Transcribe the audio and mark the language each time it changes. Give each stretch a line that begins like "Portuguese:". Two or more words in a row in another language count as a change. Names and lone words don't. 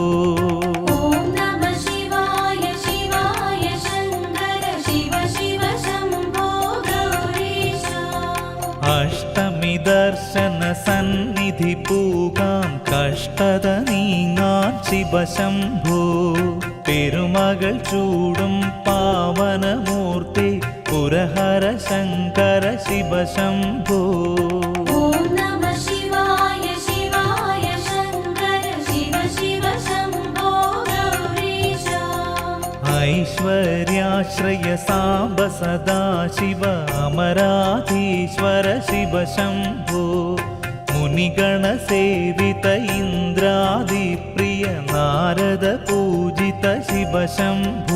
Sanskrit: ॐ नमः शिवाय शिवाय शङ्कर शिव शिव शम्भो गौरीशा अष्टमि दर्शन सन्निधि पूगां कष्टद നീങ്ങാൻ शिव शम्भो
Malayalam: പെരുമകൾ ചൂടും
Sanskrit: പാവനമൂർത്തി പുരഹര ശങ്കര शिव शम्भो ॐ नमः शिवाय शिवाय शङ्कर शिव शिव शम्भो गौरीशा ऐश्वर्याश्रय साम्ब सदा शिव अमराधीश्वर शिव शम्भो मुनिगण सेवित इन्द्रादिप्रिय नारद पूजित शिव शम्भो